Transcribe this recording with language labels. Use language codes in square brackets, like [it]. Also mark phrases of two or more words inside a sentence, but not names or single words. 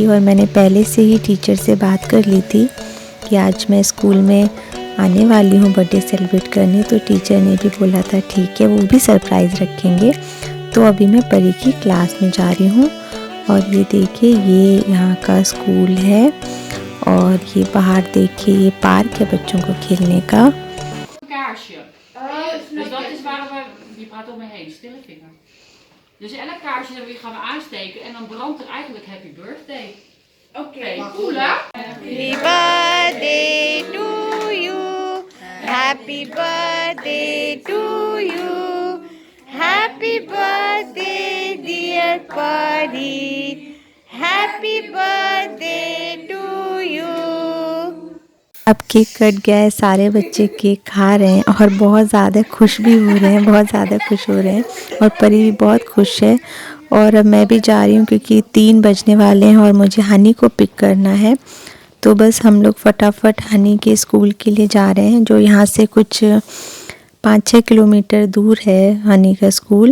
[hi] और मैंने पहले से ही टीचर से बात कर ली थी कि आज मैं स्कूल में आने वाली हूँ बर्थडे सेलिब्रेट करने, तो टीचर ने भी बोला था ठीक है, वो भी सरप्राइज़ रखेंगे। तो अभी मैं परी की क्लास में जा रही हूँ। और ये देखिए ये यहाँ का स्कूल है, और ये बाहर देखिए ये पार्क है बच्चों को खेलने का। [nl] Kaarsje. Dus dat is waar we. Je praat om me heen, stille vinger. Dus elk kaarsje gaan we aansteken en dan brandt er eigenlijk [en] Happy Birthday. [nl] Oké, cool hè? [en] Happy birthday to you, happy birthday to you, happy birthday dear Pari, happy birthday to you। [hi] अब केक कट गया है, सारे बच्चे केक खा रहे हैं और बहुत ज़्यादा खुश भी हो रहे हैं, बहुत ज़्यादा खुश हो रहे हैं। और परी भी बहुत खुश है। और अब मैं भी जा रही हूँ क्योंकि 3 बजने वाले हैं और मुझे हनी को पिक करना है। तो बस हम लोग फटाफट हनी के स्कूल के लिए जा रहे हैं, जो यहाँ से कुछ 5-6 किलोमीटर दूर है हनी का स्कूल।